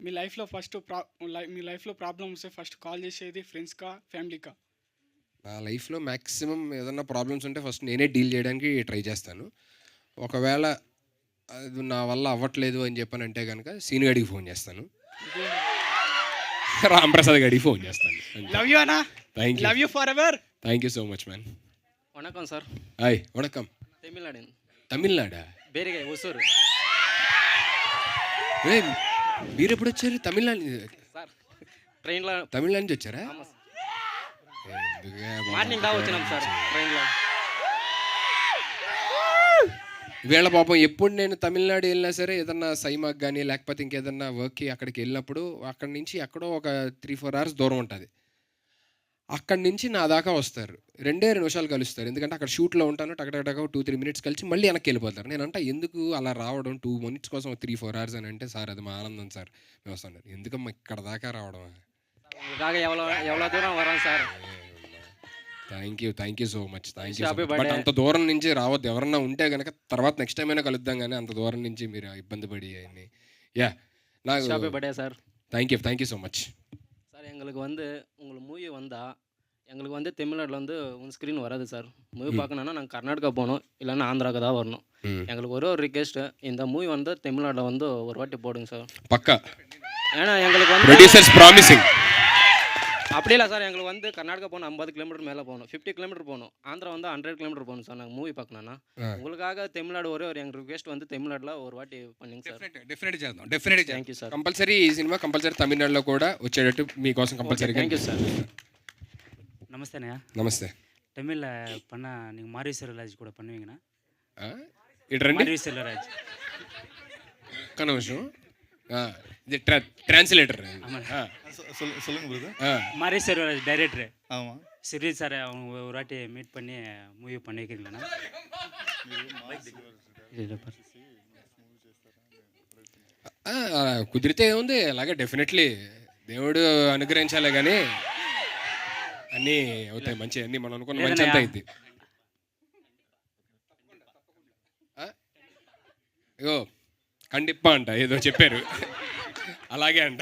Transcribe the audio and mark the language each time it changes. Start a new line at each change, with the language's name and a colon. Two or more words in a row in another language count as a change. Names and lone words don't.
Telugu: మీ లైఫ్లో ప్రాబ్లమ్ వస్తే
English: first call
Telugu: చేసేది ఫ్రెండ్స్కా ఫ్యామిలీకా? నా లైఫ్లో మ్యాక్సిమం ఏదన్నా ప్రాబ్లమ్స్ ఉంటే ఫస్ట్ నేనే డీల్ చేయడానికి ట్రై చేస్తాను. ఒకవేళ అది నా వల్ల అవ్వట్లేదు అని చెప్పానంటే కనుక సీను గడికి ఫోన్ చేస్తాను, రాంప్రసాద్ గడికి ఫోన్ చేస్తాను.
English: love you అన్న. thank you. love you for ever. thank you so much man.
Tamil: வணக்கம் சார்.
Telugu: హాయ్. వణకం.
Tamil: தமிழ்நாடு
Telugu: తమిళనాడా?
Tamil: பேரிகை ஒசூர்
Telugu: ఏ మీరు ఎప్పుడు వచ్చారు? తమిళనాడు సార్. ట్రైన్లో తమిళనాడు నుంచి వచ్చారా?
Tamil: ஆமாம்
Telugu: ఏ, ఎందుకే బాబు. మార్నింగ్ దా వచ్చినాం సార్ ట్రైన్లో. వీళ్ళ పాపం ఎప్పుడు నేను తమిళనాడు వెళ్ళినా సరే ఏదన్నా సైమాకి కానీ లేకపోతే ఇంకేదన్నా వర్క్కి అక్కడికి వెళ్ళినప్పుడు అక్కడి నుంచి ఎక్కడో ఒక 3-4 hours దూరం ఉంటుంది. అక్కడి నుంచి నా దాకా వస్తారు, 2 నిమిషాలు కలుస్తారు. ఎందుకంటే అక్కడ షూట్లో ఉంటాను, టకటక 2-3 minutes కలిసి మళ్ళీ వెనక్కి వెళ్ళిపోతారు. నేను అంటే ఎందుకు అలా రావడం 2 minutes కోసం 3-4 hours అని అంటే, సార్ అది మా ఆనందం సార్ మేము వస్తాను. ఎందుకమ్మా ఇక్కడ దాకా రావడం?
Tamil: உங்களுக்காக எவ்வளோ தூரம் வரோம் சார்.
English: thank you so much. Happy బట్ birthday.
Telugu: అంత దూరం నుంచి రావద్దు. ఎవరన్నా ఉంటే కనుక తర్వాత
English: next time
Telugu: అయినా కలుద్దాం, కానీ అంత దూరం నుంచి మీరు ఇబ్బంది పడి అన్ని. యా నాకు
English: happy birthday சார். thank you so much.
Tamil: சார் எங்களுக்கு உங்களுக்கு மூவி வந்தால் எங்களுக்கு தமிழ்நாட்டில் உன் ஸ்க்ரீன் வராது சார். மூவி பார்க்கணுன்னா நாங்கள் கர்நாடகா போகணும், இல்லைன்னா ஆந்திராவுக்கு தான் வரணும். எங்களுக்கு ஒரு ரிக்வெஸ்ட்டு, இந்த மூவி தமிழ்நாட்டில் ஒரு வாட்டி போடுங்க சார்.
Telugu: పక్కా.
Tamil: ஏன்னா எங்களுக்கு
English: producers promising.
Tamil: அப்படி இல்லை சார். எங்களுக்கு கர்நாடகா போகணும் 50 kilometer மேலே போகணும், 50 kilometer போகணும். ஆந்திரா 100 kilometer போகணும் சார். நாங்கள் மூவி பார்க்கணுன்னா உங்களுக்காக தமிழ்நாடு ஒரு எங்கள் ரிக்வெஸ்ட் தமிழ்நாட்டில் ஒரு வாட்டி பண்ணிங்க సార్.
Telugu: డెఫినెట్ చేద్దాం. డెఫినెట్
English: thank you sir.
Telugu: కంపల్సరీ ఈ సినిమా కంపల్సరీ తమిళనాడులో కూడా వచ్చేటట్టు మీకోసం కంపల్సరీగా.
English: thank you sir.
Tamil: நமஸ்தேண்ணா.
Telugu: నమస్తే.
Tamil: தமிழில் பண்ணால் நீங்கள் மாரி செல்வராஜ் கூட பண்ணுவீங்கண்ணா?
Telugu: ఇటు రండి
Tamil: மாரி செல்வராஜ்.
Telugu: ఒక్క నిమిషం. ఇది ట్రాన్స్లేటర్.
Tamil: சொல்லுங்க பிரதர். மாரி செல்வராஜ் டைரக்டரு. ஆமா. சிறீ சார் அவங்க ஒரு வாட்டி மீட் பண்ணி மூவி பண்ணி வைக்கிறீங்களாண்ணா?
Telugu: కుదిరితే ఏముంది, అలాగే డెఫినెట్లీ దేవుడు అనుగ్రహించాలి, కానీ అన్నీ అవుతాయి మంచి, అన్నీ మనం అనుకున్న మంచి అంతా అయింది. అయ్యో కండిప్పా అంట ఏదో చెప్పారు, అలాగే అంట.